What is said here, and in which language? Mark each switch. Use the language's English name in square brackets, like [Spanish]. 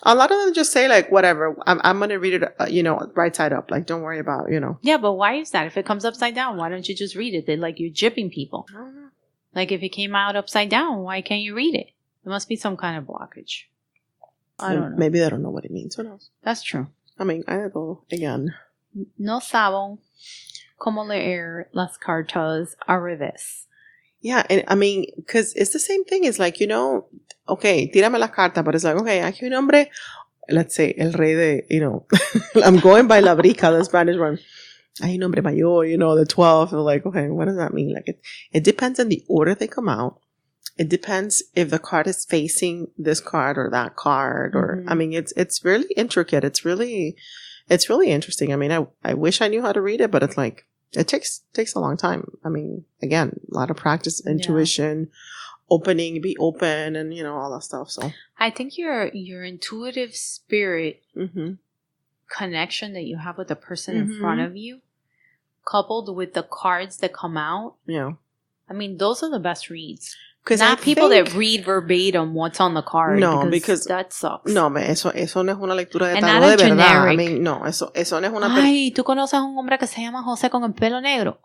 [English] A lot of them just say, like, whatever, I'm going to read it, you know, right side up. Like, don't worry about, you know. Yeah, but why is that? If it comes upside down, why don't you just read it? They're like, you're gypping people. I don't know. Like, if it came out upside down, why can't you read it? There must be some kind of blockage. I don't know. Maybe they don't know what it means. Who knows? That's true. I mean, again. [Spanish] No saben cómo leer las cartas al revés. [English] Yeah, and I mean, because it's the same thing. It's like, you know, okay, [Spanish] tírame la carta, [English] but it's like, okay, [Spanish] aquí un hombre, [English] let's say, [Spanish] el rey de, [English] you know, I'm going by la brica, the Spanish one. [Spanish] Hay un hombre mayor, [English] you know, the 12. And like, okay, what does that mean? Like, it depends on the order they come out. It depends if the card is facing this card or that card, or I mean, it's really intricate. It's really interesting. I mean, I wish I knew how to read it, but it's like it takes a long time. I mean, again, a lot of practice, intuition, be open, and you know, all that stuff. So I think your intuitive spirit connection that you have with the person in front of you, coupled with the cards that come out, I mean, those are the best reads. Not people that read verbatim what's on the card. No, because that sucks. [Spanish] No, eso no es una lectura de tarot de verdad. [English] I mean, [Spanish] no, eso no es una... Ay, ¿tú conoces a un hombre que se llama José con el pelo negro?